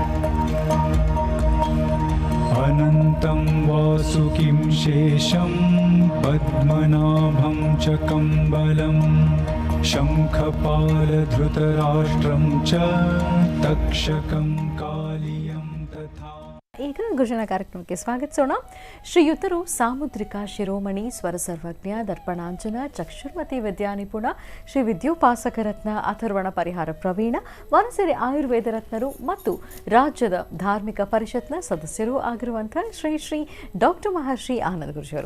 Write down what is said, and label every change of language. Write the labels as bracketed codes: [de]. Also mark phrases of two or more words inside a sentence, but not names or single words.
[sa] अनन्तं वासुकिं शेषं पद्मनाभं च कम्बलं शङ्खपालधृतराष्ट्रं च तक्षकं कालियं तथा। [kn] ಈಗ ಗುರುಜನ ಕಾರ್ಯಕ್ರಮಕ್ಕೆ ಸ್ವಾಗತಿಸೋಣ. ಶ್ರೀಯುತರು ಸಾಮುದ್ರಿಕ ಶಿರೋಮಣಿ ಸ್ವರ ಸರ್ವಜ್ಞ ದರ್ಪಣಾಂಜನ ಚಕ್ಷುರ್ಮತಿ ವಿದ್ಯಾನಿಪುಣ ಶ್ರೀ ವಿದ್ಯೋಪಾಸಕ ರತ್ನ ಅಥರ್ವಣ ಪರಿಹಾರ ಪ್ರವೀಣ ವನಸಿರಿ ಆಯುರ್ವೇದ ರತ್ನರು ಮತ್ತು ರಾಜ್ಯದ ಧಾರ್ಮಿಕ ಪರಿಷತ್ನ ಸದಸ್ಯರು ಆಗಿರುವಂತಹ ಶ್ರೀ ಶ್ರೀ ಡಾಕ್ಟರ್ ಮಹರ್ಷಿ ಆನಂದ ಗುರುಜಿಯವರು.